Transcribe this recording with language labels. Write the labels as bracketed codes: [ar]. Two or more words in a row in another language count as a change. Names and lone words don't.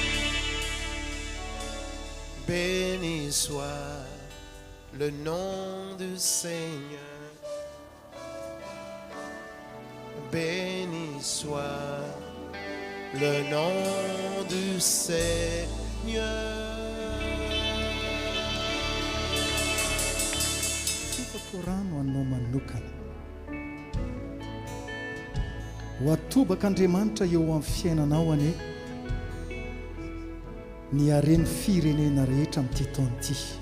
[fr] Béni soit le nom du Seigneur. Béni soit le nom du Seigneur. [mg] Rano anao manokana ho atobak'Andriamanitra eo amin'ny fiainanao ane ny hareny firenena rehetra amin'ity taona ity.